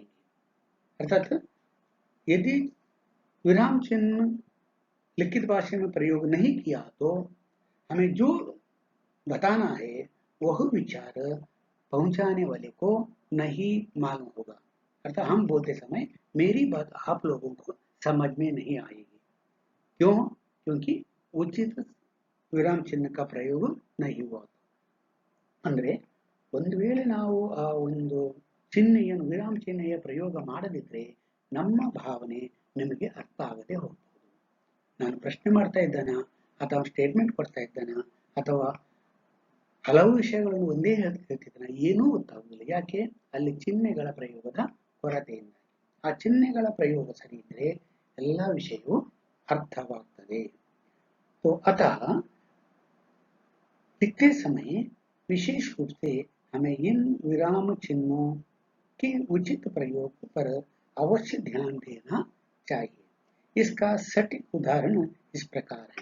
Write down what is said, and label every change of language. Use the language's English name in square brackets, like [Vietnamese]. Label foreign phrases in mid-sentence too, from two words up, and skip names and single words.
[Hindi] अर्थात यदि विराम चिन्ह लिखित भाषा में प्रयोग नहीं किया तो हमें जो बताना है वह विचार पहुंचाने वाले को नहीं मालूम होगा। अर्थात हम बोलते समय मेरी बात आप लोगों को समझ में नहीं आएगी। क्यों? क्योंकि उचित विराम चिह्नका प्रयोग नहीं हुआ। [Kannada] ಅಂದ್ರೆ ಒಂದು ವೇಳೆ ನಾವು ಆ ಒಂದು ಚಿಹ್ನೆಯನ್ನು ವಿರಾಮ ಚಿಹ್ನೆಯ ಪ್ರಯೋಗ ಮಾಡದಿದ್ರೆ ನಮ್ಮ ಭಾವನೆ ನಿಮಗೆ ಅರ್ಥ ಆಗದೆ ಹೋಗಬಹುದು. ನಾನು ಪ್ರಶ್ನೆ ಮಾಡ್ತಾ ಇದ್ದಾನ ಅಥವಾ ಸ್ಟೇಟ್ಮೆಂಟ್ ಕೊಡ್ತಾ ಇದ್ದಾನ ಅಥವಾ ಹಲವು ವಿಷಯಗಳನ್ನು ಒಂದೇ ಹೇಳ್ತಿದ್ದಾನ ಏನೂ ಗೊತ್ತಾಗುವುದಿಲ್ಲ. ಯಾಕೆ? ಅಲ್ಲಿ ಚಿಹ್ನೆಗಳ ಪ್ರಯೋಗದ ಕೊರತೆಯಿಂದ. ಆ ಚಿಹ್ನೆಗಳ ಪ್ರಯೋಗ ಸರಿ ಇದ್ರೆ ಎಲ್ಲ ವಿಷಯವೂ अर्थवागतदे। [Hindi] तो अतः लिखते समय विशेष रूप से हमें इन विराम चिन्हों के उचित प्रयोग पर अवश्य ध्यान देना चाहिए। इसका सटीक उदाहरण इस प्रकार है।